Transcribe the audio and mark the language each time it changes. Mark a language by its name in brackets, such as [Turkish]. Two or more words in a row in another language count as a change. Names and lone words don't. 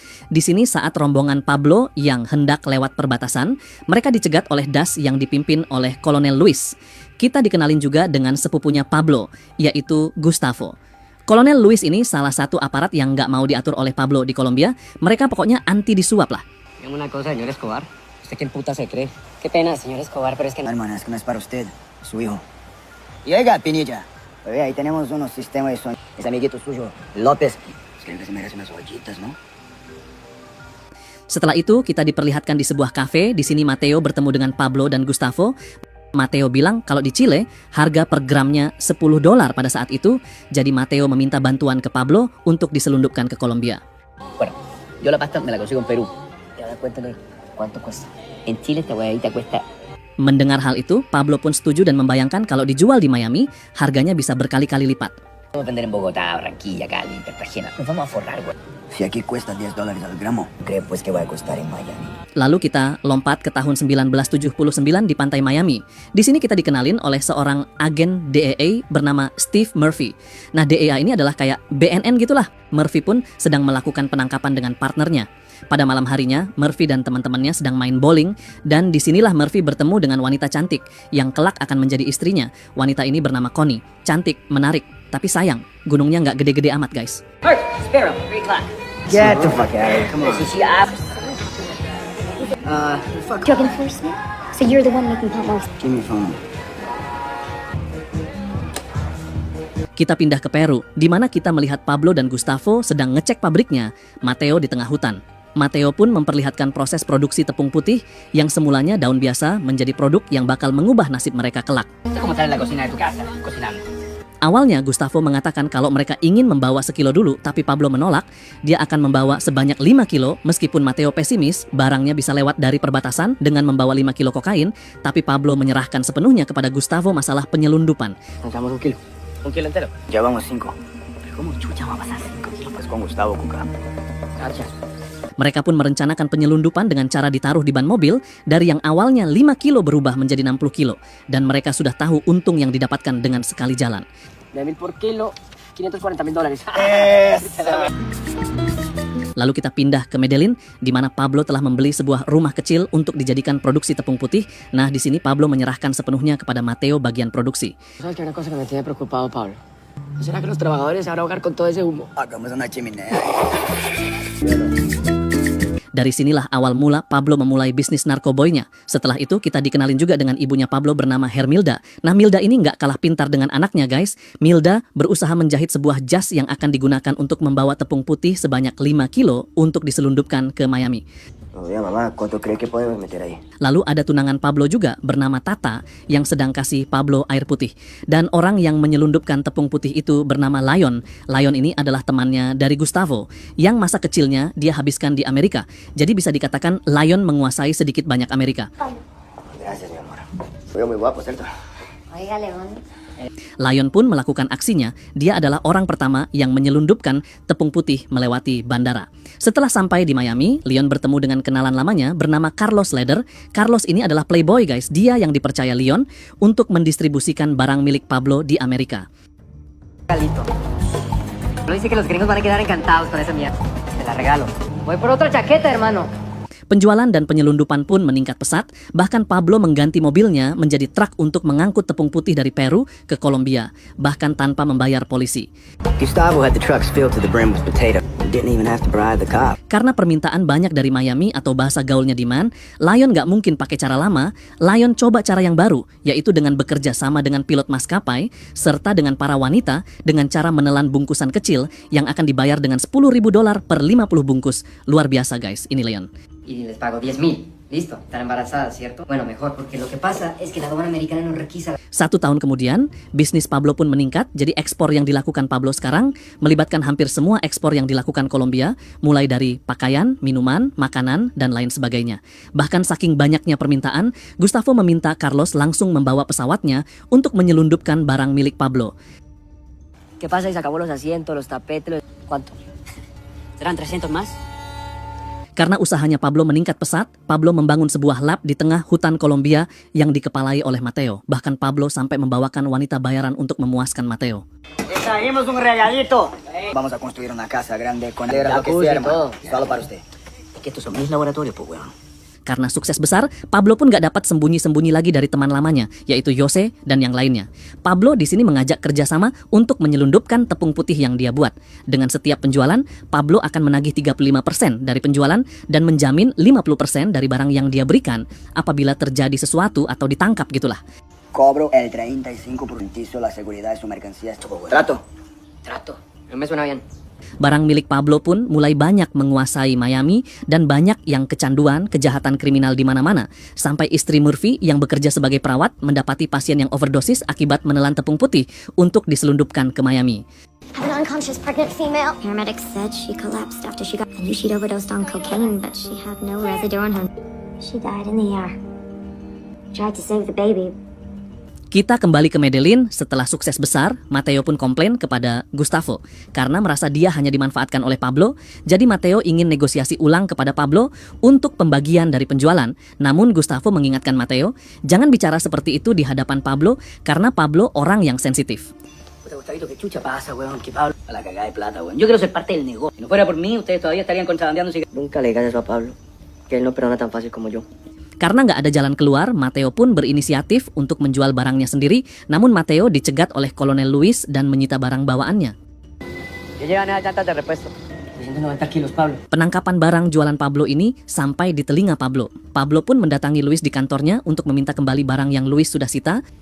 [Indonesian] Di sini saat rombongan Pablo yang hendak lewat perbatasan, mereka dicegat oleh DAS yang dipimpin oleh Kolonel Luis. Kita dikenalin juga dengan sepupunya Pablo, yaitu Gustavo. Kolonel Luis ini salah satu aparat yang nggak mau diatur oleh Pablo di Kolombia. Mereka pokoknya anti disuap lah. [Spanish] Dígame una cosa, señor Escobar. ¿Usted quién puta se cree? Qué pena, señor Escobar, pero es que... Hermana, es que no es para usted, es su hijo. Y oiga, Pinilla, bebé, ahí tenemos unos sistemas de sonido. Es amiguito suyo, López. Es que se merece unas ollitas, ¿no? [Indonesian] Setelah itu kita diperlihatkan di sebuah kafe. Di sini Mateo bertemu dengan Pablo dan Gustavo. Mateo bilang kalau di Chile harga per gramnya $10 pada saat itu. Jadi Mateo meminta bantuan ke Pablo untuk diselundupkan ke Kolombia. [Spanish] Bueno, yo la pasta me la consigo en Perú. Y ahora cuéntame, ¿cuánto cuesta? En Chile esta huevadita cuesta... [Indonesian] Mendengar hal itu, Pablo pun setuju dan membayangkan kalau dijual di Miami, harganya bisa berkali-kali lipat. [Spanish] Vamos a vender en Bogotá, Barranquilla, Cali, Cartagena. Nos vamos a forrar, güey. Si aquí cuesta $10 al gramo, ¿cree pues que va a costar en Miami? [Indonesian] Lalu kita lompat ke tahun 1979 di pantai Miami. Di sini kita dikenalin oleh seorang agen DEA bernama Steve Murphy. Nah, DEA ini adalah kayak BNN gitulah. Murphy pun sedang melakukan penangkapan dengan partnernya. Pada malam harinya, Murphy dan teman-temannya sedang main bowling dan disinilah Murphy bertemu dengan wanita cantik yang kelak akan menjadi istrinya. Wanita ini bernama Connie. Cantik, menarik, tapi sayang, gunungnya nggak gede-gede amat, guys. [English] Hey, Sparrow, 3 o'clock. Get the fuck out of here, come on. Drug enforcement? So you're the one making pop marks? Give me your phone. [Indonesian] Kita pindah ke Peru, di mana kita melihat Pablo dan Gustavo sedang ngecek pabriknya. Mateo di tengah hutan. Mateo pun memperlihatkan proses produksi tepung putih yang semulanya daun biasa menjadi produk yang bakal mengubah nasib mereka kelak. [Spanish] Esto es como estar en la cocina de tu casa, cocinando. [Indonesian] Awalnya Gustavo mengatakan kalau mereka ingin membawa sekilo dulu, tapi Pablo menolak. Dia akan membawa sebanyak 5 kilo, meskipun Mateo pesimis barangnya bisa lewat dari perbatasan dengan membawa 5 kilo kokain, tapi Pablo menyerahkan sepenuhnya kepada Gustavo masalah penyelundupan. [Spanish] Echamos 1 kilo. 1 kilo entero. Ya vamos 5. Pero ¿cómo chucha va a pasar 5 kilos? Pues con Gustavo, Cuca. Archa. [Indonesian] Mereka pun merencanakan penyelundupan dengan cara ditaruh di ban mobil dari yang awalnya 5 kilo berubah menjadi 60 kilo. Dan mereka sudah tahu untung yang didapatkan dengan sekali jalan. [Spanish] 9,000 por kilo, $540,000. [Indonesian] Lalu kita pindah ke Medellin, di mana Pablo telah membeli sebuah rumah kecil untuk dijadikan produksi tepung putih. Nah, di sini Pablo menyerahkan sepenuhnya kepada Mateo bagian produksi. [Spanish] ¿Sabes que hay una cosa que me tiene preocupado, Pablo? ¿No será que los trabajadores se van a ahogar con todo ese humo? Hagamos una chimenea. [Indonesian] Dari sinilah awal mula Pablo memulai bisnis narkoboynya. Setelah itu kita dikenalin juga dengan ibunya Pablo bernama Hermilda. Nah, Milda ini nggak kalah pintar dengan anaknya, guys. Milda berusaha menjahit sebuah jas yang akan digunakan untuk membawa tepung putih sebanyak 5 kilo untuk diselundupkan ke Miami. [Spanish] Oye, mamá, ¿cuánto cree que podemos meter ahí? [Indonesian] Lalu ada tunangan Pablo juga bernama Tata yang sedang kasih Pablo air putih. Dan orang yang menyelundupkan tepung putih itu bernama Lion. Lion ini adalah temannya dari Gustavo yang masa kecilnya dia habiskan di Amerika. Jadi bisa dikatakan Lion menguasai sedikit banyak Amerika. [Spanish] Gracias, mi amor. Soy muy guapo, ¿cierto? Oiga, León, [Indonesian] Lion pun melakukan aksinya. Dia adalah orang pertama yang menyelundupkan tepung putih melewati bandara. Setelah sampai di Miami, Leon bertemu dengan kenalan lamanya bernama Carlos Leder. Carlos ini adalah [English] playboy guys. [Indonesian] Dia yang dipercaya Leon untuk mendistribusikan barang milik Pablo di Amerika. [Spanish] Regalito. No dice que los gringos van a quedar encantados con esa mierda. Te la regalo. Voy por otra chaqueta, hermano. [Indonesian] Penjualan dan penyelundupan pun meningkat pesat, bahkan Pablo mengganti mobilnya menjadi truk untuk mengangkut tepung putih dari Peru ke Kolombia, bahkan tanpa membayar polisi. [English] Gustavo had the trucks filled to the brim with potato. He didn't even have to bribe the cop. [Indonesian] Karena permintaan banyak dari Miami atau bahasa gaulnya demand, Lion nggak mungkin pakai cara lama. Lion coba cara yang baru, yaitu dengan bekerja sama dengan pilot maskapai, serta dengan para wanita dengan cara menelan bungkusan kecil yang akan dibayar dengan $10.000 per 50 bungkus. Luar biasa guys, ini Leon. [Spanish] Y les pago 10,000. Listo, están embarazadas, ¿cierto? Bueno, mejor, porque lo que pasa es que la aduana americana no requisa. [Indonesian] 1 tahun kemudian, bisnis Pablo pun meningkat, jadi ekspor yang dilakukan Pablo sekarang melibatkan hampir semua ekspor yang dilakukan Kolombia, mulai dari pakaian, minuman, makanan, dan lain sebagainya. Bahkan saking banyaknya permintaan, Gustavo meminta Carlos langsung membawa pesawatnya untuk menyelundupkan barang milik Pablo. [Spanish] ¿Qué pasa? Y se acabó los asientos, los tapetes, ¿Cuánto? ¿Serán 300 más? [Indonesian] Karena usahanya Pablo meningkat pesat, Pablo membangun sebuah lab di tengah hutan Kolombia yang dikepalai oleh Mateo. Bahkan Pablo sampai membawakan wanita bayaran untuk memuaskan Mateo. [Spanish] Trajimos un regalito. Vamos a construir una casa grande con lo que sea, hermano. Solo para usted. Es que estos son mis laboratorios, pues, weón. [Indonesian] Karena sukses besar, Pablo pun gak dapat sembunyi-sembunyi lagi dari teman lamanya, yaitu Jose dan yang lainnya. Pablo di sini mengajak kerjasama untuk menyelundupkan tepung putih yang dia buat. Dengan setiap penjualan, Pablo akan menagih 35% dari penjualan dan menjamin 50% dari barang yang dia berikan apabila terjadi sesuatu atau ditangkap gitulah. [Spanish] Cobro el 35% la seguridad de su mercancía. Trato. Trato. No me suena bien. [Indonesian] Barang milik Pablo pun mulai banyak menguasai Miami dan banyak yang kecanduan kejahatan kriminal di mana-mana. Sampai istri Murphy yang bekerja sebagai perawat mendapati pasien yang overdosis akibat menelan tepung putih untuk diselundupkan ke Miami. [English] I have an unconscious pregnant female. Paramedics said she collapsed after she got. I knew she'd overdosed on cocaine, but she had no residue on her. She died in the ER. Tried to save the baby. [Indonesian] Kita kembali ke Medellin. Setelah sukses besar, Mateo pun komplain kepada Gustavo karena merasa dia hanya dimanfaatkan oleh Pablo. Jadi Mateo ingin negosiasi ulang kepada Pablo untuk pembagian dari penjualan. Namun Gustavo mengingatkan Mateo, jangan bicara seperti itu di hadapan Pablo karena Pablo orang yang sensitif. [Spanish] Gustavito, ¿qué chucha pasa, weón? Que Pablo... A la cagada de plata, weón. Yo quiero ser parte del negocio. Si no fuera por mí, ustedes todavía estarían contrabandeando cigarros. Nunca le digas eso a Pablo, que él no perdona tan fácil como yo. [Indonesian] Karena nggak ada jalan keluar, Mateo pun berinisiatif untuk menjual barangnya sendiri. Namun Mateo dicegat oleh Kolonel Luis dan menyita barang bawaannya. [Spanish] Yo llevan esas llantas de repuesto. 290 kilos, Pablo. [Indonesian] Penangkapan barang jualan Pablo ini sampai di telinga Pablo. Pablo pun mendatangi Luis di kantornya untuk meminta kembali barang yang Luis sudah sita.